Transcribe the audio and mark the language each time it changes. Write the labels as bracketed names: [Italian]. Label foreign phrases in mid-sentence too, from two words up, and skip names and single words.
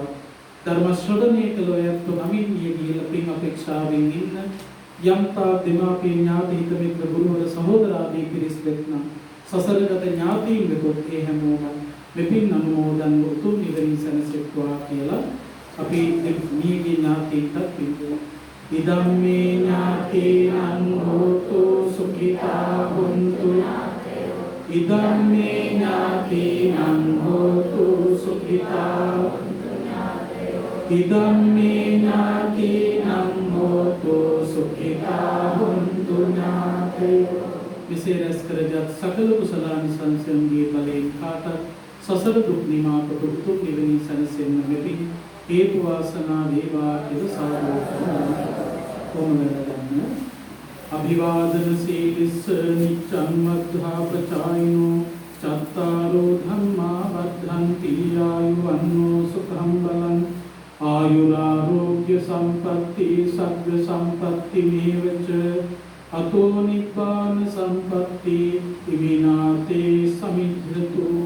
[Sinhala] ධර්ම ශ්‍රවණය කළ ඔයත් නමින් යෙදී පින් අපේක්ෂාවෙන් ඉන්න යම්තා දෙමාපිය ඥාති හිත මිත්‍ර ගුරුවර සහෝදරාදී පිරිස් වෙත්නම් සසරගත ඥාතීන් වෙතොත් ඒ හැමෝම මේ පින් අනුමෝදන් උතුම් නිවනින් සැනසෙත්වා කියලා අපි නියගේ ඥාතීන්ට පින් [Pali] ඉදම්මේ ඥාතීනං හෝතු සුඛිතා හොන්තු ඉදම්මේ ඥාතීනං හෝතු සුඛිතා ඉදම්මේ ඥාතීනං හෝතු සුඛිතා හොන්තු ඥාතයෝ [Sinhala] මෙසේ රැස් කරගත් සකල කුසලානිසංසයන්ගේ බලයෙන් කාටත් සසර දුක් නිමා කොට උතුම් නිවනින් සැනසෙන්න මෙපින් හේතු වාසනා වේවා කියලා සාදු කොමනදන්න [Pali] අභිවාදන සීලිස්ස නිච්ඡං වද්ධා ප්‍රචායිනෝ චත්තාරෝ ධම්මා වද්ධන්ති ආයුවන්නෝ සුඛං බලං ආයුරාෝග්‍ය සම්පatti සග්ග සම්පatti මේවච අතෝ නිබ්බාන සම්පatti විනාතේ සමිද්ධතු